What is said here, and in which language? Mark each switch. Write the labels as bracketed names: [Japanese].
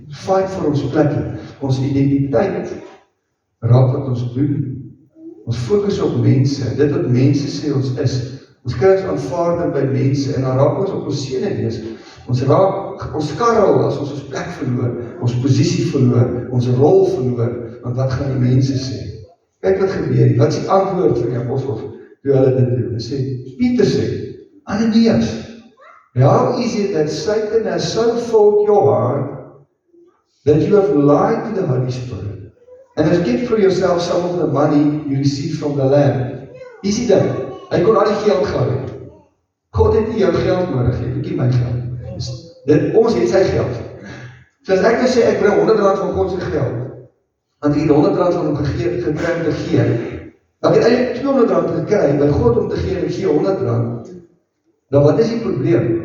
[Afrikaans] Fight vir ons plekkie, ons identiteit, raak wat ons doen. Ons fokus op mense, dit wat mense sê ons is, Ons kry ons aanvaarding by mense en dan raak ons op ons sene wees. Ons skarrel as ons plek verloor, ons posisie verloor, ons rol verloor, want wat gaan die mense sê? Kyk wat gebeur, wat is die antwoord van die apostels toe hulle dit doen? Hulle sê, Pieter sê, [English] Ananias, how is it that Satan has so filled your heart that you have lied to the Holy Spirit and have kept for yourself some of the money you received from the land? [Afrikaans] Wie sê dit? Hy kon al die geld gehou het. God het nie jou geld nodig, jy het nie my geld. Ons het sy geld. So as ek nou sê, ek bring R100 van God sy geld, want ek het R100 van hom gekry om te gee, dan het eintlik R200 gekry, by God om te gee en ek gee R100, dan wat is die probleem?